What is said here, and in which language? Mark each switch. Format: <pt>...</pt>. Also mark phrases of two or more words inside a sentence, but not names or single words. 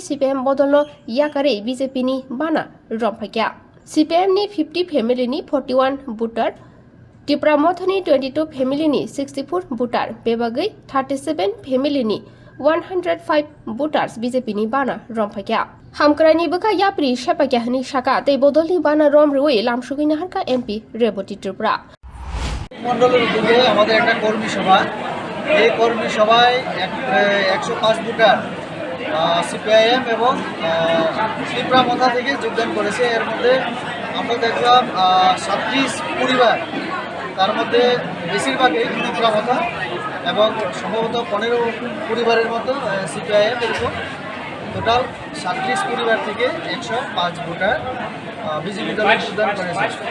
<trp>CPM bodolno yakarwi BJP ni bana romphaikha CPM ni 50 family ni 41 voter Tripura mothani 22 family ni 64 voter bebagai 37 family ni 105 voters BJP ni bana romphaikha Hamkrani baka yapri shapakahani shaka te bodolni bana romwi lamsugina harka MP Reboti Tripura</trp> <bn>মন্ডলের উদ্যোগে আমাদের একটা কর্মী সভা এই কর্মী সভায় 105 ভোটার সিপিআইএম এবং ত্রিপুরা মথা থেকে যোগদান করেছে এর মধ্যে আমরা দেখলাম 37 পরিবার তার মধ্যে বেশিরভাগই ত্রিপুরা মথা এবং সম্ভবত 15 পরিবারের মতো সিপিআইএম এরকম টোটাল 37 পরিবার থেকে 105 ভোটার বিজেপি দলে যোগদান করেছে</bn>